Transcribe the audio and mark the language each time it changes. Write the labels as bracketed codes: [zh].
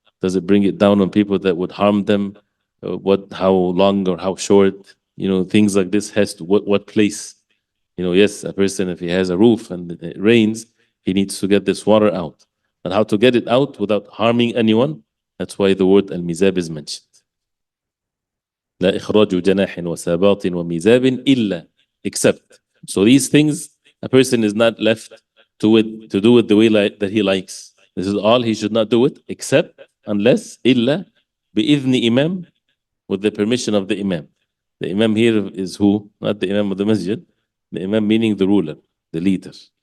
[en] Does it bring it down on people that would harm them? How long or how short? You know, things like this has to, what place? You know, yes, a person, if he has a roof and it rains, he needs to get this water out. But how to get it out without harming anyone? That's why the word al-mizab is mentioned. [ar] لا إخراج جناح وساباط وميزاب إلا, except. [en] So these things, a person is not left to do it the way that he likes. This is all, he should not do it except unless [ar] إلا بإذن إمام, [en] with the permission of the Imam. The Imam here is who? Not the Imam of the Masjid. The Imam meaning the ruler, the leader.